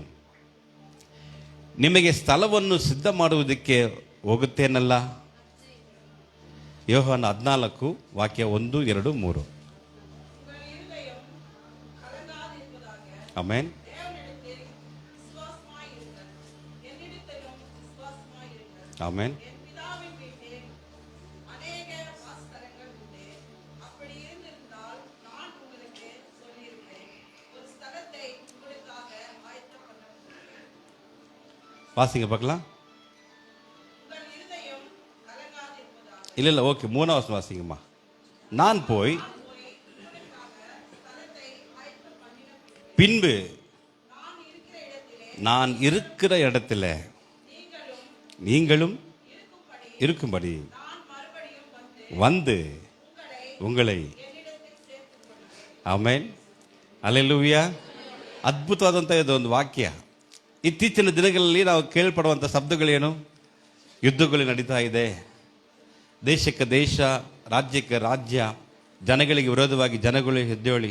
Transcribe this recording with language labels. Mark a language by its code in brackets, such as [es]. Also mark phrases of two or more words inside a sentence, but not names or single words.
[kn] ನಿಮಗೆ ಸ್ಥಳವನ್ನು ಸಿದ್ಧ ಮಾಡುವುದಕ್ಕೆ ಹೋಗುತ್ತೇನಲ್ಲ. ಯೋಹಾನ 14 ವಾಕ್ಯ 1, 2, 3. ಆಮೆನ್. ಆಮೆನ್. [ta] வாசிங்க பார்க்கலாம். இல்லை ஓகே, 3ஆம் வசனம் வாசிங்கம்மா. நான் போய் பின்பு நான் இருக்கிற இடத்துல நீங்களும் இருக்கும்படி வந்து உங்களை. [kn] ಆಮೆನ್. ಹಲ್ಲೆಲೂಯಾ. ಅದ್ಭುತವಾದಂಥ ಇದೊಂದು ವಾಕ್ಯ. ಇತ್ತೀಚಿನ ದಿನಗಳಲ್ಲಿ ನಾವು ಕೇಳ್ಪಡುವಂಥ ಶಬ್ದಗಳೇನು? ಯುದ್ಧಗಳು ನಡೀತಾ ಇದೆ, ದೇಶಕ್ಕೆ ದೇಶ, ರಾಜ್ಯಕ್ಕೆ ರಾಜ್ಯ, ಜನಗಳಿಗೆ ವಿರೋಧವಾಗಿ ಜನಗಳು ಎದ್ದೇಳಿ.